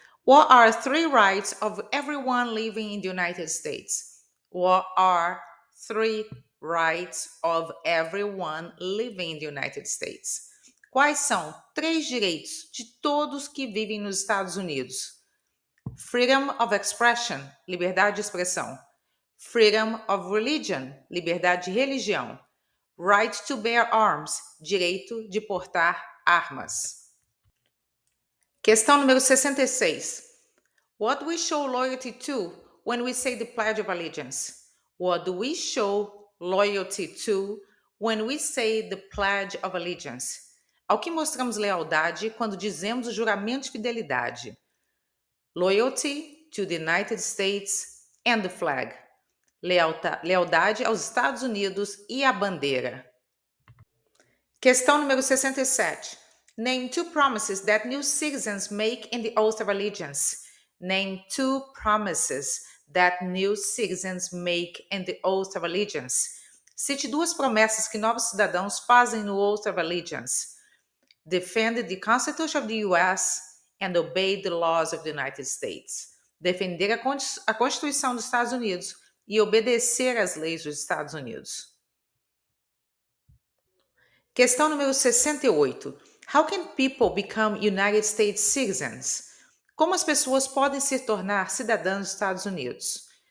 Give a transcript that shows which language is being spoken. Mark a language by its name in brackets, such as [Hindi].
[English] What are three rights of everyone living in the United States? What are three rights of everyone living in the United States? [Portuguese] Quais são três direitos de todos que vivem nos Estados Unidos? [English] Freedom of expression, [Portuguese] liberdade de expressão. [English] Freedom of religion, [Portuguese] liberdade de religião. [English] Right to bear arms, [Portuguese] direito de portar armas. Questão número 66. [English] What do we show loyalty to when we say the Pledge of Allegiance? What do we show loyalty to when we say the Pledge of Allegiance? [Portuguese] Ao que mostramos lealdade quando dizemos o juramento de fidelidade? [English] Loyalty to the United States and the flag. [Portuguese] Lealdade aos Estados Unidos e à bandeira. Questão número 67. [English] Name two promises that new citizens make in the Oath of Allegiance. Name two promises that new citizens make in the Oath of Allegiance. [Portuguese] Cite duas promessas que novos cidadãos fazem no Oath of Allegiance. [English] Defend the Constitution of the U.S. and obey the laws of the United States. [Portuguese] Defender a Constituição dos Estados Unidos e obedecer às leis dos Estados Unidos. Questão número 68. [English] How can people become United States citizens? [Portuguese] Como as pessoas podem se tornar cidadãs dos Estados Unidos?